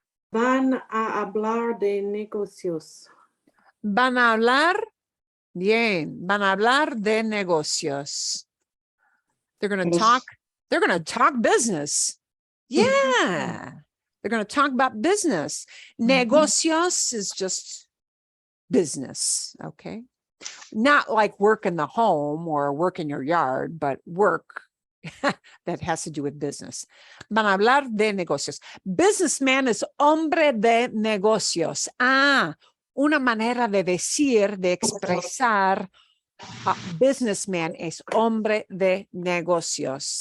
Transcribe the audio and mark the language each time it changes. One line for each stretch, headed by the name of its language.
Spanish: Van a hablar de negocios. Van a hablar, bien, van a hablar de negocios.
English: They're going to talk business. Yeah. They're going to talk about business. Negocios is just business. Okay. Not like work in the home or work in your yard, but work that has to do with business.
Spanish: Van a hablar de negocios.
English: Businessman is
Spanish: hombre de negocios. Una manera de decir, de expresar businessman es hombre de negocios.